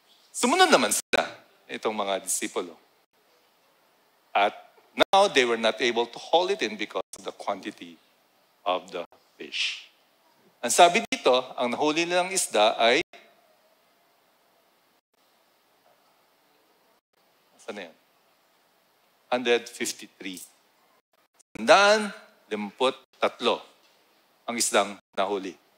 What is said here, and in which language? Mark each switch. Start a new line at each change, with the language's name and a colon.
Filipino: Sumunod naman sila, itong mga disipulo.
English: At now they were not able to haul it in because of the quantity of the fish.
Filipino: Ang sabi dito, ang nahuli nilang isda ay saan na yan? 153. 153 ang isdang nahuli.